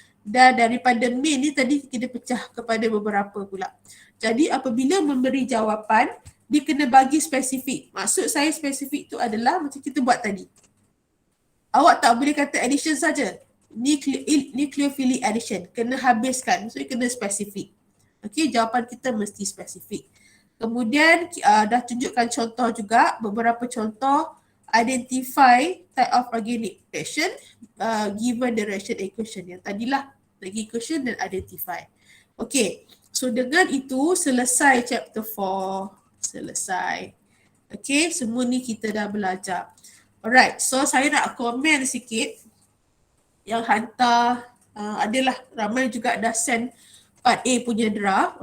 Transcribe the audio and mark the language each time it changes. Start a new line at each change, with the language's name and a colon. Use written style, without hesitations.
Malay: Dan daripada main ni tadi kita pecah kepada beberapa pula. Jadi apabila memberi jawapan, dia kena bagi spesifik. Maksud saya spesifik tu adalah macam kita buat tadi. Awak tak boleh kata addition saja.
English: Nucleophilic addition.
Malay: Kena habiskan. So kena spesifik. Okey, jawapan kita mesti spesifik. Kemudian dah tunjukkan contoh juga. Beberapa contoh.
English: Identify type of organic reaction given the reaction equation.
Malay: Yang tadilah lagi equation dan identify. Okey. So dengan itu selesai chapter 4. Selesai. Okey, semua ni kita dah belajar. Alright, so saya nak komen sikit. Yang hantar adalah ramai juga dah send part A punya draft.